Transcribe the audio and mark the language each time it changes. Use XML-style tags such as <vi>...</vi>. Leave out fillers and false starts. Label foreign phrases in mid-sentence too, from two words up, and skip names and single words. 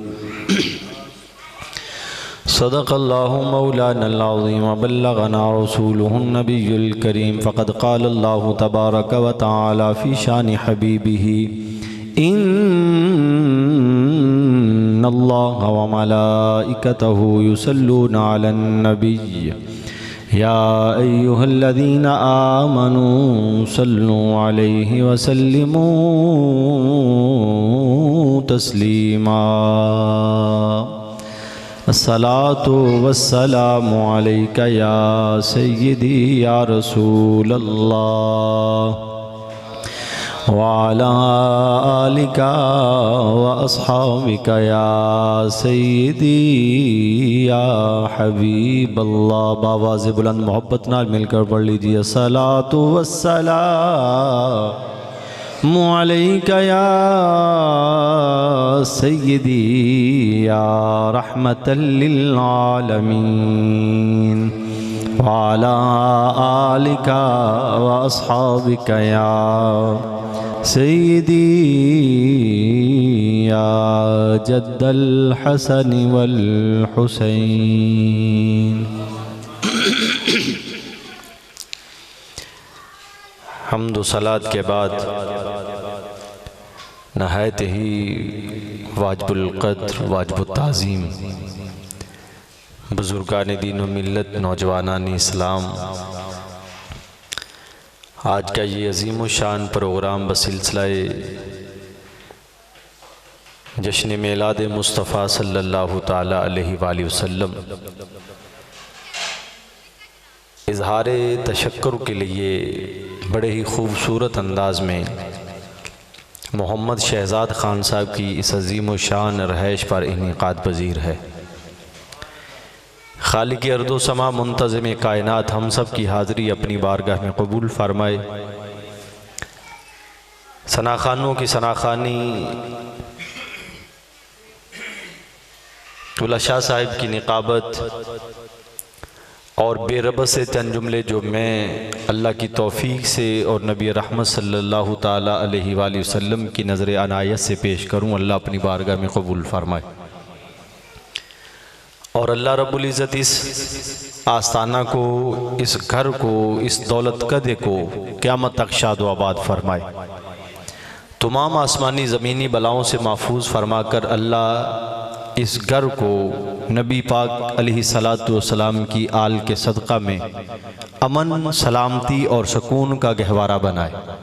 <ar>صدق الله مولانا العظيم وبلغنا رسوله النبي الكريم. فقد قال الله تبارك وتعالى في شأن حبيبه إن الله وملائكته يصلون على النبي يا أيها الذين آمنوا صلوا عليه وسلموا تسليما. الصلاة والسلام عليك يا سيدي يا رسول الله وعلى آلك وأصحابك يا سيدي يا حبيب الله.</ar> <ur>باآواز بلند محبت نال مل کر پڑھ لیجیے.</ur> <ar>الصلاة والسلام عليك يا سيدي يا رحمة للعالمين وعلى آلك وأصحابك يا سيدي يا جد الحسن والحسين.</ar> <ur>حمد و صلاۃ کے بعد نہایت ہی واجب القدر واجب التعظیم بزرگان دین و ملت نوجوانان اسلام, آج کا یہ عظیم و شان پروگرام بسلسلۂ جشن میلاد مصطفیٰ</ur> <ar>صلى الله تعالى عليه وسلم</ar> <ur>اظہار تشکر کے لیے بڑے ہی خوبصورت انداز میں محمد شہزاد خان صاحب کی اس عظیم و شان رہائش پر انعقاد پذیر ہے. خالق ارض و سما منتظم کائنات ہم سب کی حاضری اپنی بارگاہ میں قبول فرمائے. ثناخوانوں کی ثناخوانی، علشا صاحب کی نقابت اور بے ربس سے چند جملے جو میں اللہ کی توفیق سے اور نبی رحمت</ur> <ar>صلى الله تعالى عليه وسلم</ar> <ur>کی نظر عنایت سے پیش کروں، اللہ اپنی بارگاہ میں قبول فرمائے. اور اللہ رب العزت اس آستانہ کو، اس گھر کو، اس دولت کدے کو قیامت تک شاد و آباد فرمائے. تمام آسمانی زمینی بلاؤں سے محفوظ فرما کر اللہ اس گھر کو نبی پاک</ur> <ar>عليه الصلاة والسلام</ar> <ur>کی آل کے صدقہ میں امن، سلامتی اور سکون کا گہوارہ بنائے.</ur>